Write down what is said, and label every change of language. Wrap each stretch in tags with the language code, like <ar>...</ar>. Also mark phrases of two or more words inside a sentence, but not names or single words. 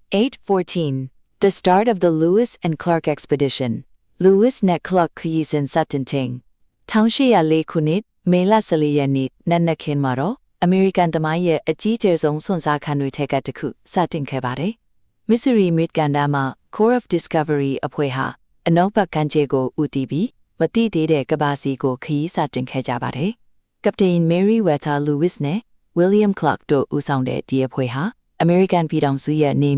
<en>8:14 The start of the Lewis and Clark expedition.</en> <my>Lewis and Clark ခရီးစဉ်စတင်ခြင်း1804ခုနှစ်မေလ14ရက်နေ့နက်နက်ခင်းမှာတော့အမေရိကန်သမိုင်းရဲ့အကြီးကျယ်ဆုံးစွန့်စားခန်းတွေထက်ကတစ်ခုစတင်ခဲ့ပါတယ်။ Missouri မြစ်ကမ်းနားမှာ Corps of Discovery အဖွဲ့ဟာအနောက်ဘက်ကမ်းခြေကိုဦးတည်ပြီးမတိသေးတဲ့ကမ္ဘာစီကိုခရီးစတင်ခဲ့ကြပါတယ်။ Captain Meriwether Lewis နဲ့ William Clark တို့ဦးဆောင်တဲ့ဒီအဖွဲ့ဟာအမေရိကန်ပြည်ထောင်စုရဲ့နေ</my>